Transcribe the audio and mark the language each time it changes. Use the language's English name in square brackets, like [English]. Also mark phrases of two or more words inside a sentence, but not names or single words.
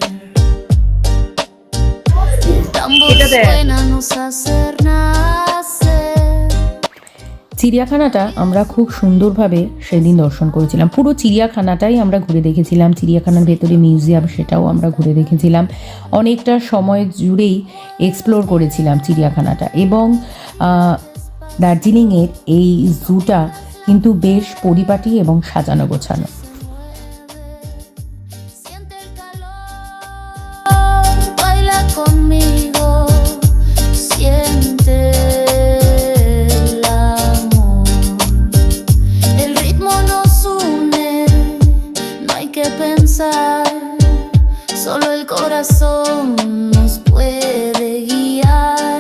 [Spanish] El tambor suena, nos hace nacer. [Bangla] চিড়িয়াখানাটা আমরা খুব সুন্দরভাবে সেদিন দর্শন করেছিলাম। পুরো চিড়িয়াখানাটাই আমরা ঘুরে দেখেছিলাম। চিড়িয়াখানার ভেতরে মিউজিয়াম, সেটাও আমরা ঘুরে দেখেছিলাম। অনেকটা সময় জুড়েই এক্সপ্লোর করেছিলাম চিড়িয়াখানাটা। এবং দার্জিলিংয়ের এই জুটা কিন্তু বেশ পরিপাটি এবং সাজানো গোছানো। [Spanish] Siente el calor, baila conmigo, siente el amor. El ritmo nos une, no hay que pensar, solo el corazón nos puede guiar.